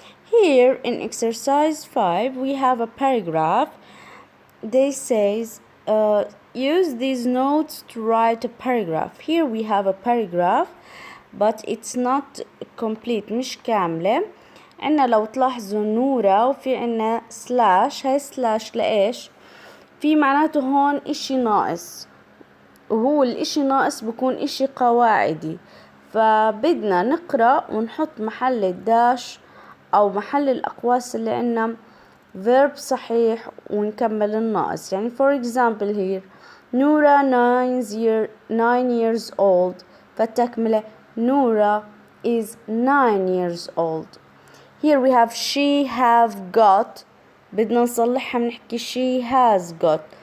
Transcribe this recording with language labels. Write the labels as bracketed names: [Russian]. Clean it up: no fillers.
[English] Here in exercise 5 we have a paragraph. They says use these notes to write a paragraph. Here we have a paragraph but it's not complete, [Arabic] مش كاملة. عنا لو تلاحظوا نورة وفي عنا سلاش. هاي سلاش لإيش؟ في معناته هون إشي ناقص، وهو الإشي ناقص بكون إشي قواعدي، فبدنا نقرأ ونحط محل الداش أو محل الأقواس اللي عنا verb صحيح ونكمل الناقص. يعني [English] for example here نورا 9 years old، [Arabic] فالتكملة [English] نورا is 9 years old. Here we have she have got، [Arabic] بدنا نصلحها بنحكي [English] she has got.